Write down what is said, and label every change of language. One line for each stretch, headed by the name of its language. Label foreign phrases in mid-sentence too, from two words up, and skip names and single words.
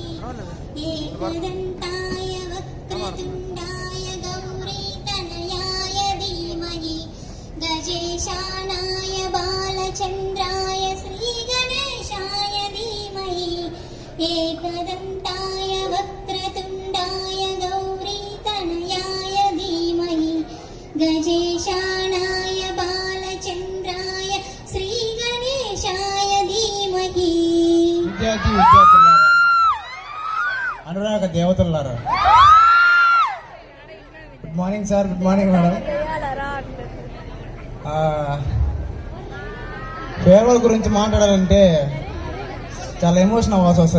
Sanskrit: एकदन्ताय वक्रतुण्डाय गौरीतनयाय धीमहि गजेशानाय बालचन्द्राय श्रीगणेशाय धीमहि एकदन्ताय वक्रतुण्डाय गौरीतनयाय धीमहि गजेशानाय बालचन्द्राय श्रीगणेशाय धीमहि
Telugu: విద్యార్థులారా, అనురాగ దేవతలారా,
English: good morning sir, good morning madam.
Telugu: ఫేర్వెల్ గురించి మాట్లాడాలంటే చాలా ఎమోషన్ అవ్వాల్సి వస్తుంది.